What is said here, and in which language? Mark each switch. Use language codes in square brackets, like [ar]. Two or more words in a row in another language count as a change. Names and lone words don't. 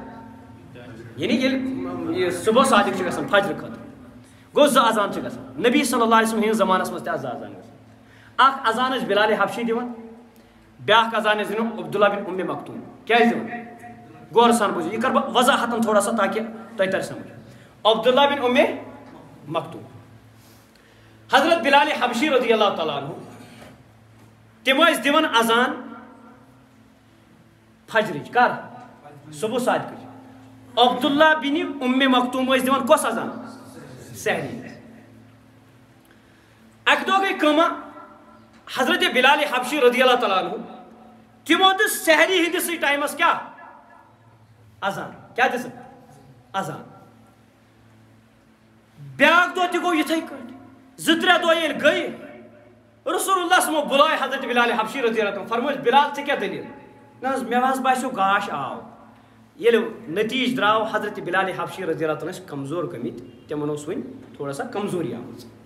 [ks] یعنی ییٚلہِ صبح صادق چھُ گژھان فجرٕ خٲطرٕ گوٚو 2 اذان چھِ گژھان نبی [ar] صلی اللہ علیہ وسلم [ks] ہِنٛدِس زمانس منٛز تہِ آسہٕ 2 اذان گژھان اکھ اذان ٲسۍ بلال حبشی دِوان بیٛاکھ اذان ٲسۍ دِوان عبداللہ بن ام مکتوم کیٛازِ دِوان غور سان بوٗزِو یہِ کر بہٕ وضاحتن [ur] تھوڑا سا [ks] تاکہِ تۄہہِ تر سمجھ عبداللہ بن ام مکتوم حضرت بلال حبشی [ar] رضی اللہ تعالیٰ عنہ [ks] تم ٲسۍ دِوان اذان فجرٕچ کر صبح صادقٕچ عبداللہ بن ام مکتوم ٲسۍ دِوان کۄس اذان سحری اکہِ دۄہ گٔے کٲمہ حضرت بلال حبشی [ar] رضی اللہ تعالیٰ عنہ [ks] تمو دِژ سحری ہٕنٛدِسٕے ٹایمس کیٛاہ اذان کیٛاہ دِژٕکھ اذان بیٛاکھ دۄہ تہِ گوٚو یِتھے کٲٹھۍ 2-3 دۄہ ییٚلہِ گٔے رسول اللہ صلی بُلاے حضرت بلال حبشی [ar] رضی اللہ عنہ [ks] فرمٲیس بلال ژےٚ کیٛاہ دٔلیٖل نہ حظ مےٚ حظ باسیو گاش آو ییٚلہِ نتیٖجہٕ درٛاو حضرت بلال حبشی [ar] رضی اللہ عنہ [ks] ٲسۍ کمزور گٔمٕتۍ تِمن اوس وۄنۍ [ur] تھوڑا سا [ks] کمزوری آمٕژ